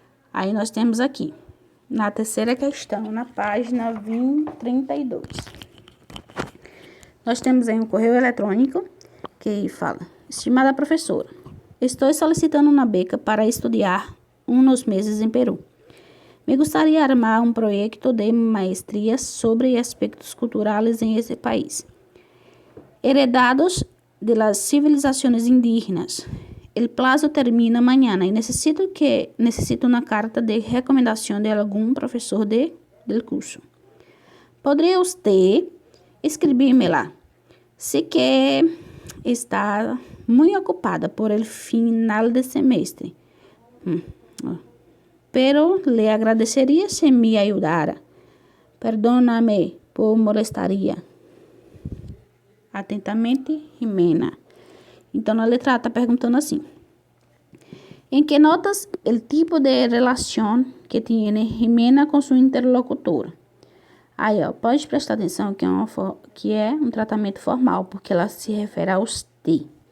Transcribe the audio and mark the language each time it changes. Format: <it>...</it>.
<pt>Aí nós temos aqui, na terceira questão, na página 32. Nós temos aí um correio eletrônico que fala: estimada professora, estou solicitando uma beca para estudar uns meses em Peru.</pt> <es>Me gustaría armar</es> <pt>um</pt> <es>proyecto de maestría sobre aspectos culturales en ese país, heredados de las civilizaciones indígenas. El plazo termina mañana y necesito una carta de recomendación de algún profesor del curso. ¿Podría usted escribírmela? Sé que está muy ocupada por el final de semestre, pero le agradecería si me ayudara. Perdóname por molestaria. Atentamente, Jimena.</es> <pt>Então, a letra A está perguntando assim: em que notas o tipo de relação que tem Jimena com sua interlocutora? Aí, ó, pode prestar atenção que é um tratamento formal, porque ela se refere a usted.</pt>